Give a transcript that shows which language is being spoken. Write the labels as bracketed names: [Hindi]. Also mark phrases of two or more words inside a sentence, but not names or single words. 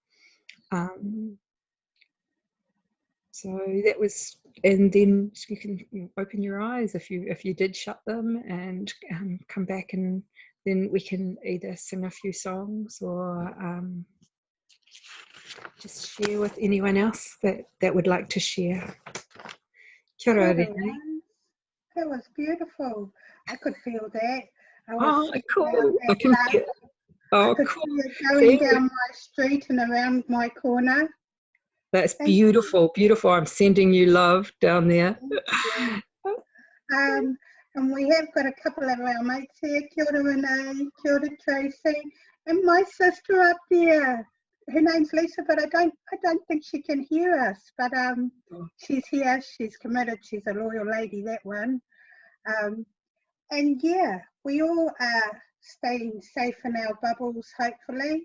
[English] So that was, and then you can open your eyes if you did shut them, and come back, and then we can either sing a few songs or just share with anyone else that would like to share. [Māori] Kia ora, Renee. [English] That was beautiful. I could feel that. Cool. I can feel. I could Cool. see it going down my street and around my corner. That's beautiful. I'm sending you love down there. And we have got a couple of our mates here. [Māori] Kia ora Renee, kia ora Tracy, [English] and my sister up there. her name's Lisa, but I don't think she can hear us. But she's here. She's committed. She's a loyal lady. That one. And yeah, we all are staying safe in our bubbles, hopefully.